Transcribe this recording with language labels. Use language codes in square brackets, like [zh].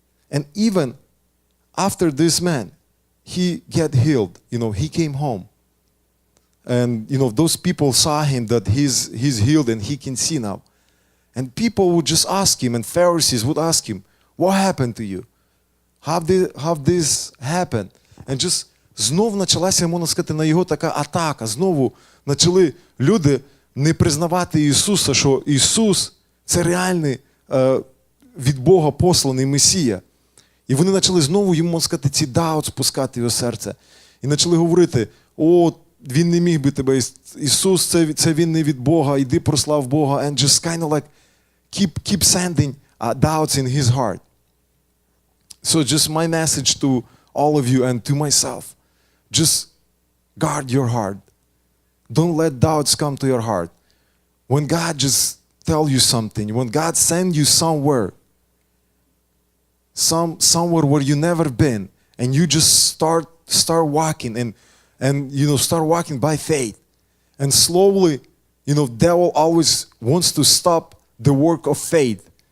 [en] And even after this man, he get healed, he came home. And, those people saw him that he's healed and he can see now. And people would just ask him, and Pharisees would ask him, what happened to you? How this happened? And just [uk] знов почалася, можна сказати, на його така атака. Знову почали люди не признавати Ісуса, що Ісус – це реальний від Бога посланий Месія. І вони почали знову йому, можна сказати, ці даут спускати в його серце. І почали говорити, він не міг би тебе, Ісус, це він не від Бога, іди прослав Бога. [en] And just kind of like keep sending doubts in his heart. So just my message to all of you and to myself, just guard your heart. Don't let doubts come to your heart. when God just tell you something, when God send you somewhere, somewhere where you never been, and you just start walking, and start walking by faith, and slowly, devil always wants to stop the work of faith.